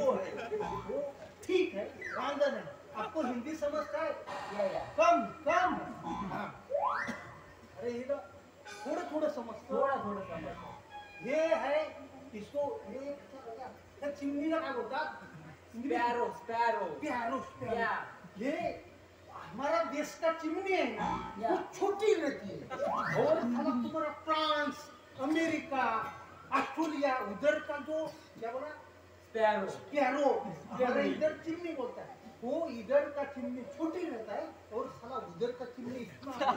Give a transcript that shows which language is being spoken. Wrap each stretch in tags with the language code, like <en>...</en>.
<hi>वो है वो ठीक है वांदा नहीं. आपको हिंदी समझता है. कम कम. हाँ. अरे ये थोड़ा थोड़ा समझता.</hi> <mr>थोडा थोडा समजतं.</mr> <hi>ये है इसको ये क्या</hi> <mr>चिमनीला काय बोलतात.</mr> <en>Sparrow sparrow. प्यारो या.</en> <hi>ये हमारा देश का चिमनी है ना वो छोटी रहती है. और हम तुम्हारा फ्रांस अमेरिका ऑस्ट्रेलिया उधर का जो क्या बोला</hi> <en>Sparrow. प्यारो.</en> <hi>हमारे इधर चिमनी बोलता है. वो इधर का चिमनी छोटी रहता है और साला उधर का चिमनी इतना.</hi>